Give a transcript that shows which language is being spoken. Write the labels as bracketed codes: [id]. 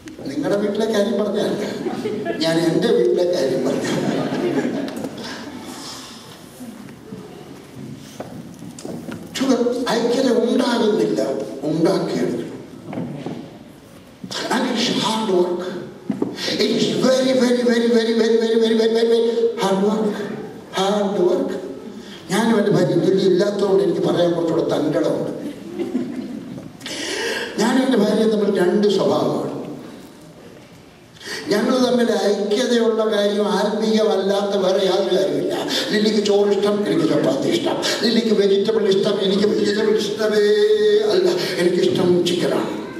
[ml] നിങ്ങളുടെ വീട്ടിലെ കാര്യം പറഞ്ഞല്ല, ഞാൻ എൻ്റെ വീട്ടിലെ കാര്യം പറഞ്ഞു. ഐക്യത ഉണ്ടാകുന്നില്ല, ഉണ്ടാക്കിയെടുക്കണം. [en] And it's hard work. It is very, very, very, very, very, very, very, very, very, very hard work. Hard work. [ml] ഞാനും എൻ്റെ ഭാര്യ ജോലി ഇല്ലാത്തതുകൊണ്ട് എനിക്ക് പറയാൻ കുറച്ചുകൂടെ തങ്കടമുണ്ട്. ഞാനും എൻ്റെ ഭാര്യ തമ്മിൽ 2 സ്വഭാവമാണ്. ഞങ്ങൾ തമ്മിൽ ഐക്യതയുള്ള കാര്യം ആത്മീയമല്ലാത്ത വേറെ യാതൊരു കാര്യമില്ല. ലില്ലിക്ക് ചോറ് ഇഷ്ടം, എനിക്ക് ചപ്പാത്തി ഇഷ്ടം. ലില്ലിക്ക് വെജിറ്റബിൾ ഇഷ്ടം, എനിക്ക് വെജിറ്റബിൾ ഇഷ്ടമേ അല്ല, എനിക്കിഷ്ടം ചിക്കനാണ്.